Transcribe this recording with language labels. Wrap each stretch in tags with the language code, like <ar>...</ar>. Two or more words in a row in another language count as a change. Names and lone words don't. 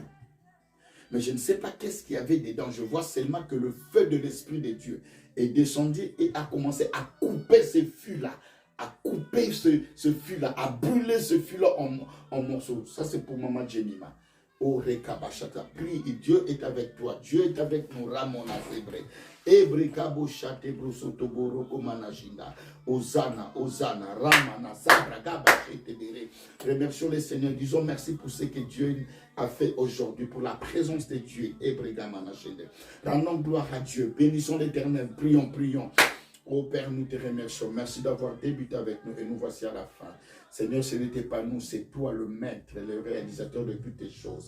<fr>Mais je ne sais pas qu'est-ce qu'il y avait dedans. Je vois seulement que le feu de l'Esprit de Dieu est descendu et a commencé à couper ce fût-là. À couper ce fût-là, à brûler ce fût-là en morceaux. Ça, c'est pour Maman Jemima. Oh, Rekabashata, prie, Dieu est avec toi. Dieu est avec nous, Ramona Zébré. Ebrekabo Chate Brosotobo Rokomanajinda. Hosanna, Hosanna, Ramana, Sabra, Gabachete Bere. Remercions les Seigneurs. Disons merci pour ce que Dieu a fait aujourd'hui, pour la présence de Dieu. Ebregamanachende. Rendons gloire à Dieu. Bénissons l'Éternel. Prions, prions. Oh Père, nous te remercions. Merci d'avoir débuté avec nous et nous voici à la fin. Seigneur, ce n'était pas nous, c'est toi le maître, le réalisateur de toutes les choses.</fr>